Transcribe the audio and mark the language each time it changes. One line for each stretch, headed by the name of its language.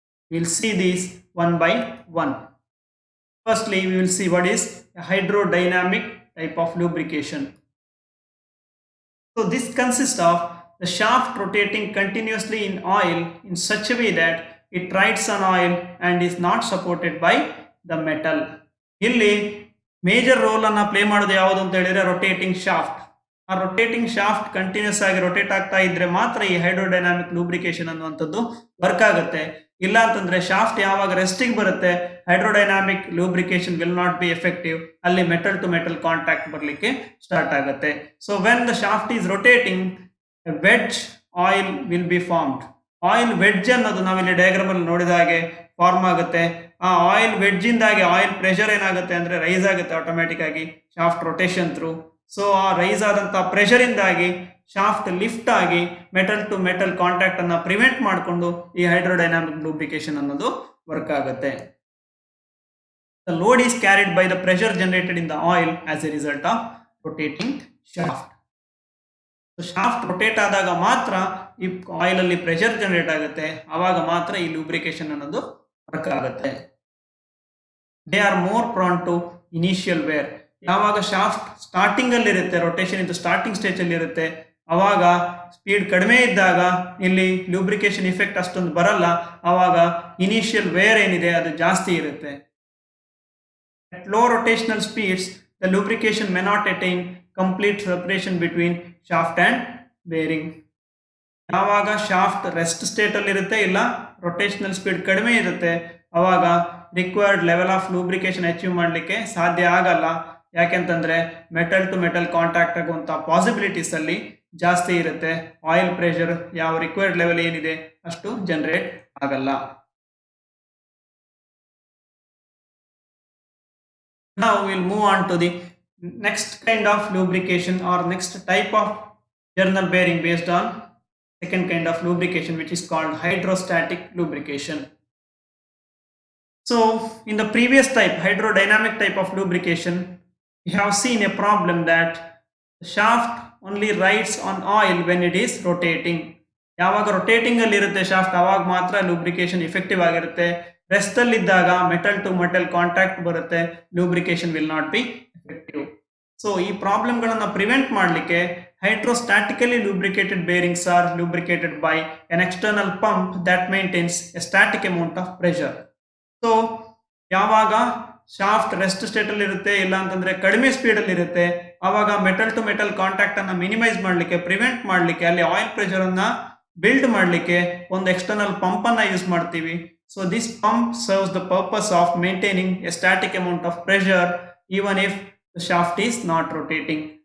English: We'll see these one by one. Firstly, we will see what is a hydrodynamic type of lubrication. So this consists of the shaft rotating continuously in oil in such a way that it rides on oil and is not supported by the metal.
Kannada: ಇಲ್ಲಿ major role ಅನ್ನ play ಮಾಡೋದು ಯಾವುದು ಅಂತ ಹೇಳಿದ್ರೆ rotating shaft. ಆ rotating shaft continuous ಆಗಿ rotate ಆಗ್ತಾ ಇದ್ರೆ ಮಾತ್ರ ಈ ಹೈಡ್ರೋಡೈನಾಮಿಕ್ ಲೂಬ್ರಿಕೇಶನ್ ಅನ್ನುವಂಥದ್ದು ವರ್ಕ್ ಆಗುತ್ತೆ. ಇಲ್ಲ ಅಂತಂದ್ರೆ ಶಾಫ್ಟ್ ಯಾವಾಗ ರೆಸ್ಟಿಗೆ ಬರುತ್ತೆ, ಹೈಡ್ರೋಡೈನಾಮಿಕ್ lubrication
English: Will not be effective.
Kannada: ಅಲ್ಲಿ ಮೆಟಲ್ ಟು ಮೆಟಲ್ ಕಾಂಟ್ಯಾಕ್ಟ್ ಬರಲಿಕ್ಕೆ ಸ್ಟಾರ್ಟ್ ಆಗುತ್ತೆ.
English: So when the shaft is rotating, wedge oil will be formed.
Kannada: Oil wedge ಅನ್ನೋದು ನಾವಿಲ್ಲಿ ಡಯಾಗ್ರಾಮ್ ಅಲ್ಲಿ ನೋಡಿದ ಹಾಗೆ ಫಾರ್ಮ್ ಆಗುತ್ತೆ. ಆ ಆಯಿಲ್ ವೆಡ್ಜ್ ಇಂದಾಗಿ ಆಯಿಲ್ ಪ್ರೆಷರ್ ಏನಾಗುತ್ತೆ ಅಂದ್ರೆ ರೈಸ್ ಆಗುತ್ತೆ ಆಟೋಮ್ಯಾಟಿಕ್ ಆಗಿ ಶಾಫ್ಟ್ ರೊಟೇಷನ್ ಥ್ರೂ. ಸೊ ಆ ರೈಸ್ ಆದಂತಹ ಪ್ರೆಷರ್ ಇಂದಾಗಿ ಶಾಫ್ಟ್ ಲಿಫ್ಟ್ ಆಗಿ ಮೆಟಲ್ ಟು ಮೆಟಲ್ ಕಾಂಟ್ಯಾಕ್ಟ್ ಅನ್ನ ಪ್ರಿವೆಂಟ್ ಮಾಡಿಕೊಂಡು ಈ ಹೈಡ್ರೋಡೈನಾಮಿಕ್ ಲೂಬ್ರಿಕೇಶನ್ ಅನ್ನೋದು ವರ್ಕ್ ಆಗುತ್ತೆ.
English: The load is carried by the pressure generated in the oil as a result of rotating shaft.
Kannada: Shaft rotate ಆದಾಗ ಮಾತ್ರ ಈ ಆಯಿಲ್ ಅಲ್ಲಿ ಪ್ರೆಷರ್ ಜನರೇಟ್ ಆಗುತ್ತೆ, ಆವಾಗ ಮಾತ್ರ ಈ ಲೂಬ್ರಿಕೇಶನ್ ಅನ್ನೋದು ವರ್ಕ್ ಆಗುತ್ತೆ.
English: They are more prone to initial wear.
Kannada: ಯಾವಾಗ ಶಾಫ್ಟ್ ಸ್ಟಾರ್ಟಿಂಗ್ ಅಲ್ಲಿ ಇರುತ್ತೆ, ರೊಟೇಷನ್ ಇದು ಸ್ಟಾರ್ಟಿಂಗ್ ಸ್ಟೇಜ್ ಅಲ್ಲಿ ಇರುತ್ತೆ, ಅವಾಗ ಸ್ಪೀಡ್ ಕಡಿಮೆ ಇದ್ದಾಗ ಇಲ್ಲಿ ಲೂಬ್ರಿಕೇಶನ್ ಇಫೆಕ್ಟ್ ಅಷ್ಟೊಂದು ಬರಲ್ಲ, ಆವಾಗ ಇನಿಷಿಯಲ್ ವೇರ್ ಏನಿದೆ ಅದು ಜಾಸ್ತಿ ಇರುತ್ತೆ.
English: At low rotational speeds, the lubrication may not attain complete separation between shaft and bearing.
Kannada: ಯಾವಾಗ ಶಾಫ್ಟ್ ರೆಸ್ಟ್ ಸ್ಟೇಟ್ ಅಲ್ಲಿ ಇರುತ್ತೆ, ಇಲ್ಲ ರೊಟೇಷನಲ್ ಸ್ಪೀಡ್ ಕಡಿಮೆ ಇರುತ್ತೆ, ಅವಾಗ required level of lubrication achieve ಮಾಡಲಿಕ್ಕೆ ಸಾಧ್ಯ ಆಗಲ್ಲ. ಯಾಕೆಂತಂದ್ರೆ ಮೆಟಲ್ ಟು ಮೆಟಲ್ ಕಾಂಟ್ಯಾಕ್ಟ್ ಆಗುವಂಥ ಪಾಸಿಬಿಲಿಟೀಸ್ ಅಲ್ಲಿ ಜಾಸ್ತಿ ಇರುತ್ತೆ. ಆಯಿಲ್ ಪ್ರೆಷರ್ ಯಾವ ರಿಕ್ವೈರ್ಡ್ ಲೆವೆಲ್ ಏನಿದೆ ಅಷ್ಟು ಜನರೇಟ್ ಆಗಲ್ಲ.
English: Now we'll move on to the next kind of lubrication or next type of journal bearing based on second kind of lubrication, which is called hydrostatic lubrication. So in the previous type, hydrodynamic type of lubrication, we have seen a problem that the shaft only rides on oil when it is rotating.
Kannada: ಯಾವಾಗ rotating ಅಲ್ಲಿ ಇರುತ್ತೆ shaft, ಅವಾಗ ಮಾತ್ರ lubrication effective ಆಗಿರುತ್ತೆ. Rest ಅಲ್ಲಿ ಇದ್ದಾಗ metal to metal contact ಬರುತ್ತೆ, lubrication
English: Will not be effective.
Kannada: So ಈ ಪ್ರಾಬ್ಲಮ್ಗಳನ್ನ ಪ್ರಿವೆಂಟ್ ಮಾಡಲಿಕ್ಕೆ
English: hydrostatically lubricated bearings are lubricated by an external pump that maintains a static amount of pressure.
Kannada: So ಯಾವಾಗ shaft rest state ಅಲ್ಲಿ ಇರುತ್ತೆ, ಇಲ್ಲ ಅಂತಂದ್ರೆ ಕಡಿಮೆ speed ಅಲ್ಲಿ ಇರುತ್ತೆ, ಆವಾಗ ಮೆಟಲ್ ಟು ಮೆಟಲ್ ಕಾಂಟ್ಯಾಕ್ಟ್ ಅನ್ನ ಮಿನಿಮೈಸ್ ಮಾಡಲಿಕ್ಕೆ, ಪ್ರಿವೆಂಟ್ ಮಾಡಲಿಕ್ಕೆ, ಅಲ್ಲಿ ಆಯಿಲ್ ಪ್ರೆಷರ್ ಅನ್ನ ಬಿಲ್ಡ್ ಮಾಡಲಿಕ್ಕೆ ಒಂದು ಎಕ್ಸ್ಟರ್ನಲ್ ಪಂಪ್ ಅನ್ನ ಯೂಸ್ ಮಾಡ್ತೀವಿ.
English: So this pump serves the purpose of maintaining a static amount of pressure even if the shaft is not rotating.